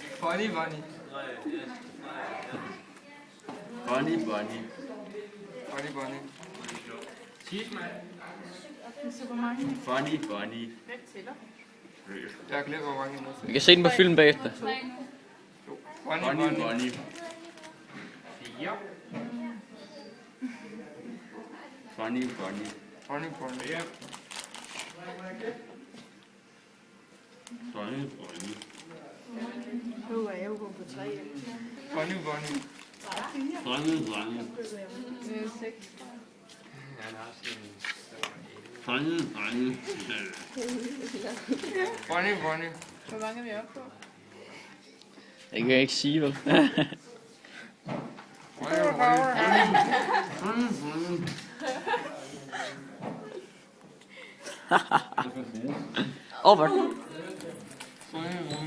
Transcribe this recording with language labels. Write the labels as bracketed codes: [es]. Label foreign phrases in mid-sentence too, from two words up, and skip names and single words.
[en] Funny bunny. Funny bunny. Funny bunny. Funny bunny. [da] Jeg har glemt, hvor mange der Vi kan se den på film bagefter. [en] Funny Funny bunny. bunny. 4. Funny bunny. Funny bunny. Funny bunny. [da] Nu er jeg jo gået på 3. [en] Funny bunny. Funny bunny. 6. Funny bunny. Funny bunny. [da] Hvor mange er vi oppe på? Det kan jeg ikke sige, vel? [en] Funny bunny. Funny bunny. Over. Funny bunny.